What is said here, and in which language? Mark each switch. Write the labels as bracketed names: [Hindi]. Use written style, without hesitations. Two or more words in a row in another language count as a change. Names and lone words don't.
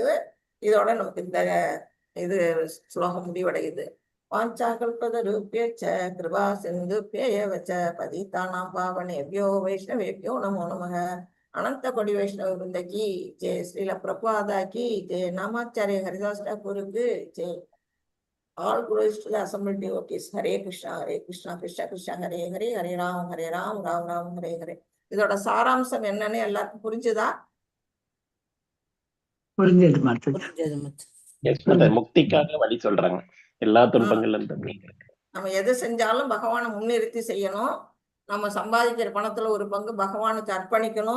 [Tamil] இதோட நமக்கு இந்த இது ஸ்லோகம் முடிவடையுது. [Sanskrit] वाञ्छाकल्पतरुभ्यश्च कृपा सिन्धुभ्येव च पतितानां पावनेभ्यो वैष्णवेभ्यो नमो नमः. [Tamil] அனந்த கொடி வைஷ்ணவ விருந்த [Hindi] की जय. [Tamil] ஸ்ரீல பிரபாதா [Hindi] की जय. [Tamil] நாமாச்சாரிய ஹரிதாஸ் டாக்கூருக்கு ஜெய். [English] All glories to the assembled devotees. Hare Krishna, Krishna Krishna, Hare Hare, Hare Ram, Ram Ram, Hare Hare. [Tamil] இதோட சாராம்சம் என்னன்னு எல்லாருக்கும் புரிஞ்சுதா? புரிஞ்சது மாதா. முக்திக்காக வழி சொல்றாங்க. எல்லா துன்பங்கள்ல இருந்து நம்ம எது செஞ்சாலும் பகவானை முன்னிறுத்தி செய்யணும். நம்ம சம்பாதிக்கிற பணத்துல ஒரு பங்கு பகவானுக்கு அர்ப்பணிக்கணும்.